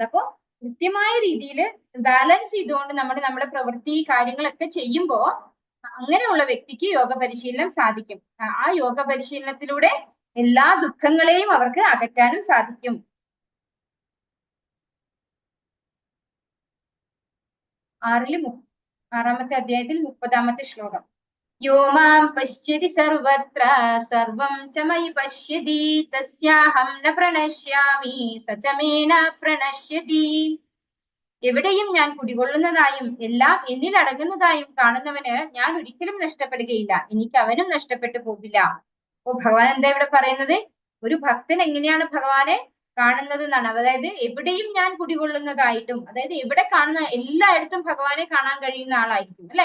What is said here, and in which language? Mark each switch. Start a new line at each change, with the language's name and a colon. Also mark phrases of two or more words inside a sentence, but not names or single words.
Malayalam: അപ്പോ കൃത്യമായ രീതിയിൽ ബാലൻസ് ചെയ്തുകൊണ്ട് നമ്മുടെ പ്രവൃത്തി കാര്യങ്ങളൊക്കെ ചെയ്യുമ്പോൾ അങ്ങനെയുള്ള വ്യക്തിക്ക് യോഗ പരിശീലനം സാധിക്കും. ആ യോഗ പരിശീലനത്തിലൂടെ എല്ലാ ദുഃഖങ്ങളെയും അവർക്ക് അകറ്റാനും സാധിക്കും. ആറാമത്തെ അധ്യായത്തിൽ 30-ാമത്തെ ശ്ലോകം.
Sanskrit: യോ മാം പശ്യതി സർവത്ര സർവം ച മയി പശ്യതി തസ്യാഹം ന പ്രണശ്യാമി സ ച മേ ന പ്രണശ്യതി.
Malayalam: എവിടെയും ഞാൻ കുടികൊള്ളുന്നതായും എല്ലാം എന്നിൽ അടങ്ങുന്നതായും കാണുന്നവന് ഞാൻ ഒരിക്കലും നഷ്ടപ്പെടുകയില്ല, എനിക്ക് അവനും നഷ്ടപ്പെട്ടു പോകില്ല. അപ്പൊ ഭഗവാൻ എന്താ ഇവിടെ പറയുന്നത്? ഒരു ഭക്തൻ എങ്ങനെയാണ് ഭഗവാനെ കാണുന്നത് എന്നാണ്. അതായത് എവിടെയും ഞാൻ കുടികൊള്ളുന്നതായിട്ടും, അതായത് എവിടെ കാണുന്ന എല്ലായിടത്തും ഭഗവാനെ കാണാൻ കഴിയുന്ന ആളായിരിക്കും അല്ലെ.